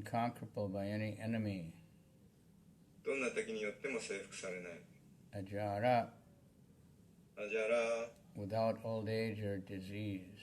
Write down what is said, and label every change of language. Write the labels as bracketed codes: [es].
[en] unconquerable by any enemy. [ja] どんな敵によっても征服されない。 [sa] Ajara, [ja] アジャラ、 [en] without old age or disease.